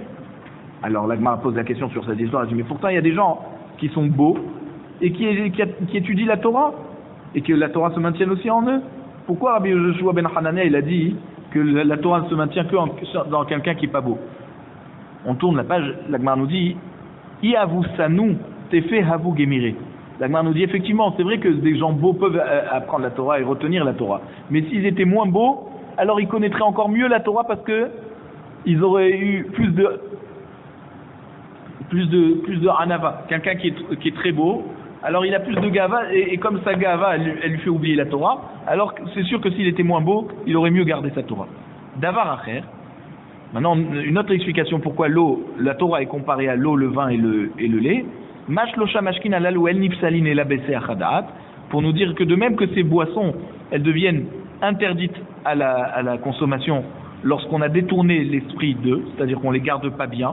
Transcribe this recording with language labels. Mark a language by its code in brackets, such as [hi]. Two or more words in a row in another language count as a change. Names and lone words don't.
[fr] Alors la Gemara pose la question sur cette histoire, elle dit mais pourtant il y a des gens qui sont beaux et qui étudient la Torah et que la Torah se maintienne aussi en eux. Pourquoi Rabbi Yoshua ben Hanania il a dit que la Torah ne se maintient que dans quelqu'un qui est pas beau? On tourne la page, la Gemara nous dit [arc] אי הוו סניא טפי הוו גמירי. [fr] La Gemara nous dit effectivement, c'est vrai que des gens beaux peuvent apprendre la Torah et retenir la Torah. Mais s'ils étaient moins beaux, alors ils connaîtraient encore mieux la Torah parce que ils auraient eu plus de anava. Quelqu'un qui est très beau, alors il a plus de gava et comme sa gava elle lui fait oublier la Torah, alors c'est sûr que s'il était moins beau, il aurait mieux gardé sa Torah. [he] דבר אחר. [fr] Maintenant, une autre explication pourquoi la Torah est comparée à l'eau, le vin et le lait. Pour nous dire que de même que ces boissons, elles deviennent interdites à la consommation lorsqu'on a détourné l'esprit d'eux, c'est-à-dire qu'on les garde pas bien.